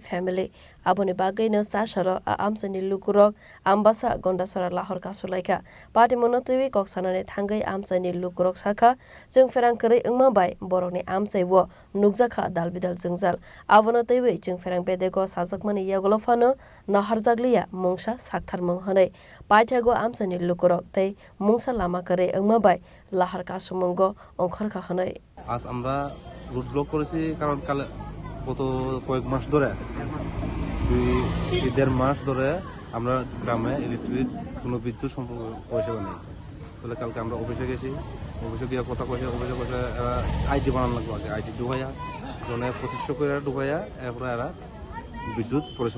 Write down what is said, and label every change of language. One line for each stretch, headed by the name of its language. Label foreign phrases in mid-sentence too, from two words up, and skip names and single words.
Kok Borok: family Abono bagui Chasalo Amchaini Lukurok Ambassa Gandacherra Lahar kasulaikha Patimung Twiwi koksanani Thangwi Amchaini Lukurok sakha Chwngpherang Kwrwi Wngmabai borokni amchaibo nukjakha dalbidal jungjal Abono Twiwi Chwngpherang bedego sajakmani yagolo phano naharjakliya mungsa saktharmung hwnwi paithago Amchaini Lukurok tei mungsa lama Kwrwi Wngmabai Lahar kasumungo ongkhorkha hwnwi
Bangla: আজ আমরা
English: route block
Bangla: করেছি কারণ কাল গত কয়েক মাস ধরে দেড় মাস ধরে আমরা গ্রামে ইলেকট্রিক কোনো বিদ্যুৎ সম্পর্ক পরিষেবা নেই তাহলে কালকে আমরা অফিসে গেছি অফিসে গিয়ে কথা কইছে অফিসে কইছে আইডি বানানো লাগবে আগে আইডি ঢুকাইয়া জনে 2500 করে ঢুকাইয়া এরপরে এরা বিদ্যুৎ পরিষেবা